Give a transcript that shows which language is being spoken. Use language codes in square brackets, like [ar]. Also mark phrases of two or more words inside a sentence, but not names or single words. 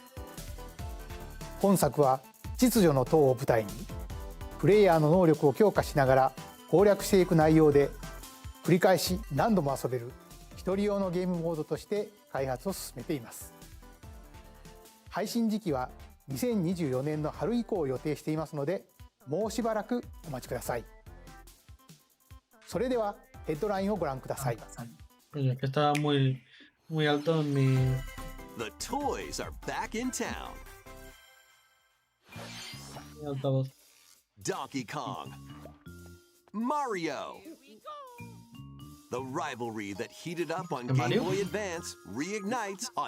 [ja] 本作は秩序の塔を舞台にプレイヤーの能力を強化しながら攻略していく内容で、繰り返し何度も遊べる一人用のゲームモードとして開発を進めています。配信時期は2024年の春以降を予定していますので、もうしばらくお待ちください。それではヘッドラインをご覧ください。 [es] Oye, que estaba muy alto en mi. [en] The toys are back in town. [es] Mi altavoz. [en] Donkey Kong. Mario. The rivalry that heated up on Game Mario? Boy Advance reignites on